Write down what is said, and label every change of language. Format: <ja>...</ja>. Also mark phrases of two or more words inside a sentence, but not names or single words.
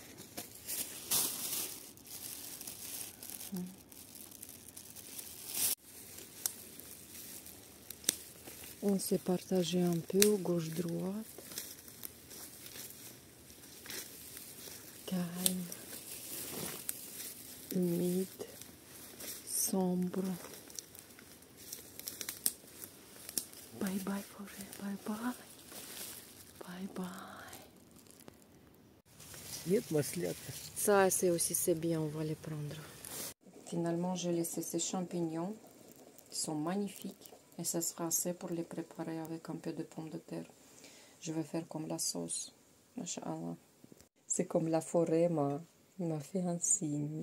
<fr>On s'est partagé un peu gauche-droite. Calme, humide, sombre.</fr> <en>Bye bye</en> <fr>forêt,</fr> <en>bye bye. Bye bye.</en> <ru>Нет маслята.</ru> <fr>Ça, c'est aussi c'est bien, on va les prendre. Finalement, j'ai laissé ces champignons qui sont magnifiques. Et ça sera assez pour les préparer avec un peu de pommes de terre. Je vais faire comme la sauce. Machallah. C'est comme la forêt, il m'a fait un signe.</fr>